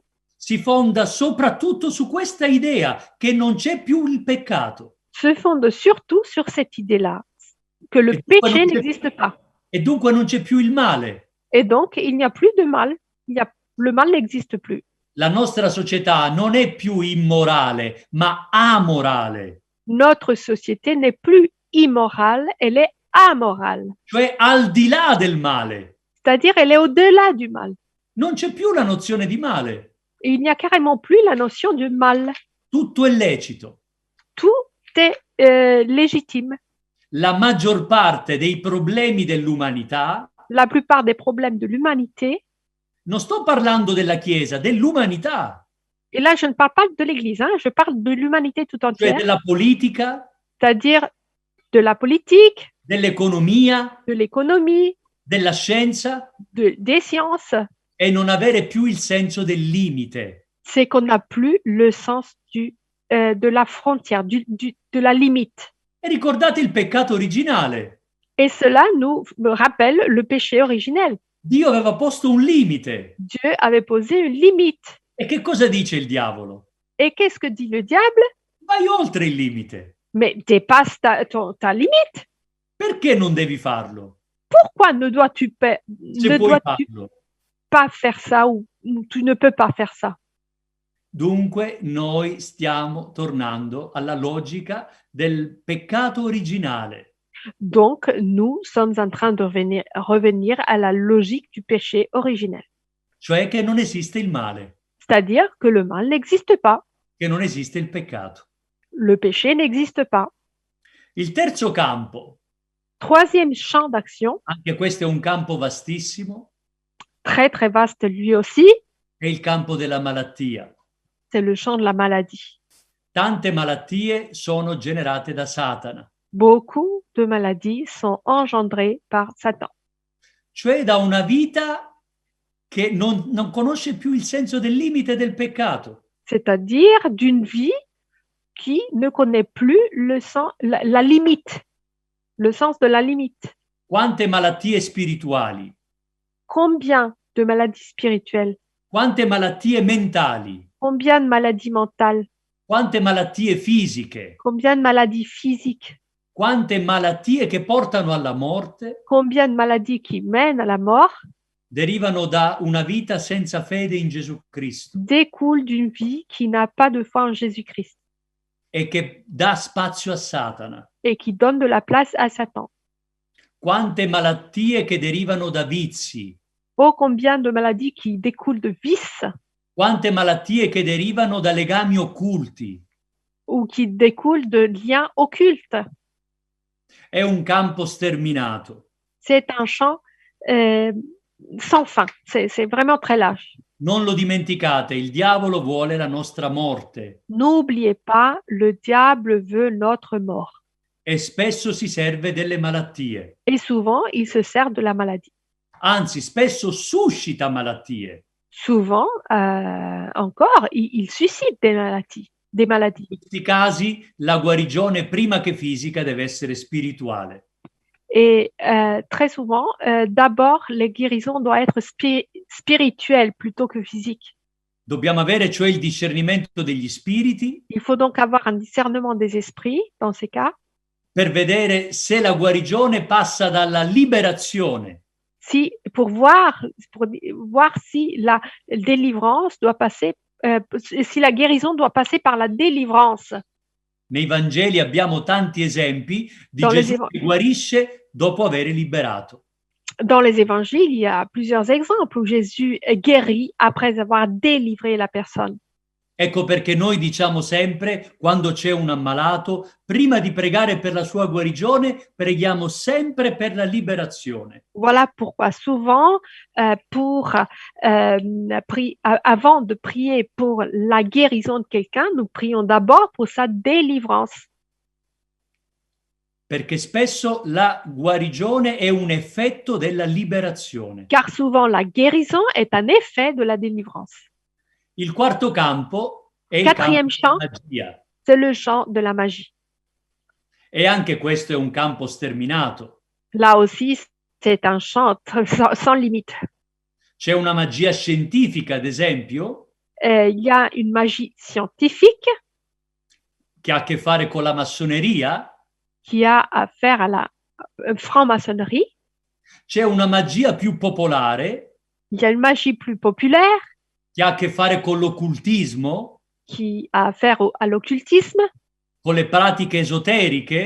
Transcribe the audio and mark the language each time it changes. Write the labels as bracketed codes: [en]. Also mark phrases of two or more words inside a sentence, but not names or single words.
[it] si fonda soprattutto su questa idea che non c'è più il peccato. [fr] se fonde surtout sur cette idée-là, que le péché n'existe pas. [it] E dunque non c'è più il male. [fr] Et donc, il n'y a plus de mal. Le mal n'existe plus. [it] La nostra società non è più immorale, ma amorale. [fr] Notre société n'est plus immorale, elle est amorale. [it] Cioè al di là del male. [fr] C'est-à-dire, elle est au-delà du mal. [it] Non c'è più la nozione di male. [fr] Et il n'y a carrément plus la notion du mal. [it] Tutto è lecito. [fr] Tout est légitime. [it] La maggior parte dei problemi dell'umanità, [fr] La plupart des problèmes de l'humanité, [it] non sto parlando della Chiesa, dell'umanità, [fr] et là je ne parle pas de l'Église, je parle de l'humanité tout [it] cioè [fr] entière, [it] della politica, [fr] c'est-à-dire de la politique, [it] dell'economia, [fr] de l'économie, [it] della scienza, [fr] des sciences, [it] e non avere più il senso del limite. [fr] c'est qu'on n'a plus le sens de la frontière, de la limite. [it] E ricordate il peccato originale. [fr] Et cela nous rappelle le péché originel. [it] Dio aveva posto un limite. [fr] Dieu avait posé une limite. [it] E che cosa dice il diavolo? [fr] Et qu'est-ce que dit le diable? [it] Vai oltre il limite. [fr] Mais dépasse ta limite. [it] Perché non devi farlo? [fr] Pourquoi ne dois-tu [it] Se puoi farlo. [fr] pas faire ça ou tu ne peux pas faire ça? [it] Dunque noi stiamo tornando alla logica del peccato originale. [fr] Donc, nous sommes en train de revenir à la logique du péché originel. [it] Cioè che non esiste il male, [fr] C'est-à-dire que le mal n'existe pas. [it] che non esiste il peccato. [fr] Le péché n'existe pas. [it] Il terzo campo, [fr] Troisième champ d'action, [it] anche questo è un campo vastissimo, [fr] très très vaste lui aussi, [it] è il campo della malattia. [fr] c'est le champ de la maladie. [it] Tante malattie sono generate da Satana, [fr] Beaucoup de maladies sont engendrées par Satan. [it] cioè da una vita che non conosce più il senso del limite del peccato. [fr] C'est-à-dire d'une vie qui ne connaît plus la limite, le sens de la limite. [it] Quante malattie spirituali, [fr] Combien de maladies spirituelles? [it] quante malattie mentali, [fr] Combien de maladies mentales? [it] quante malattie fisiche, [fr] Combien de maladies physiques? [it] quante malattie che portano alla morte [fr] Combien de maladies qui mènent à la mort [it] derivano da una vita senza fede in Gesù Cristo [fr] découlent d'une vie qui n'a pas de foi en Jésus-Christ [it] e che dà spazio a Satana. [fr] et qui donne de la place à Satan. [it] Quante malattie che derivano da vizi, [fr] Oh, combien de maladies qui découlent de vices [it] quante malattie che derivano da legami occulti, [fr] ou qui découlent de liens occultes. [it] È un campo sterminato. [fr] C'est un champ sans fin, c'est vraiment très large. [it] Non lo dimenticate, il diavolo vuole la nostra morte [fr] N'oubliez pas, le diable veut notre mort. [it] e spesso si serve delle malattie. [fr] Et souvent, il se sert de la maladie. [it] Anzi, spesso suscita malattie. [fr] Souvent, encore, il suscite des maladies. [it] In questi casi la guarigione prima che fisica deve essere spirituale. [fr] Et très souvent, d'abord, les guérisons doivent être spirituelles plutôt que physiques. [it] Dobbiamo avere cioè il discernimento degli spiriti [fr] Il faut donc avoir un discernement des esprits dans ces cas, [it] per vedere se la guarigione passa dalla liberazione [fr] pour voir si la délivrance doit passer, si la guérison doit passer par la délivrance. [it] Nei Vangeli abbiamo tanti esempi di [fr] Dans les [it] Gesù che guarisce dopo aver liberato. [fr] Dans les évangiles, il y a plusieurs exemples où Jésus guérit après avoir délivré la personne. [it] Ecco perché noi diciamo sempre, quando c'è un ammalato, prima di pregare per la sua guarigione, preghiamo sempre per la liberazione. [fr] Voilà pourquoi souvent, avant de prier pour la guérison de quelqu'un, nous prions d'abord pour sa délivrance. [it] Perché spesso la guarigione è un effetto della liberazione. [fr] Car souvent, la guérison est un effet de la délivrance. [it] Il quarto campo è il [fr] Quatrième [it] campo [fr] champ, [it] della magia. [fr] c'est le champ de la magie. [it] E anche questo è un campo sterminato. [fr] Là aussi, c'est un champ sans limite. [it] C'è una magia scientifica, ad esempio, [fr] Il y a une magie scientifique [it] che ha a che fare con la massoneria. [fr] qui a à faire à la franc-maçonnerie. [it] C'è una magia più popolare [fr] Il y a une magie plus populaire [it] che ha a che fare con l'occultismo, [fr] qui a à faire à l'occultisme, [it] con le pratiche esoteriche,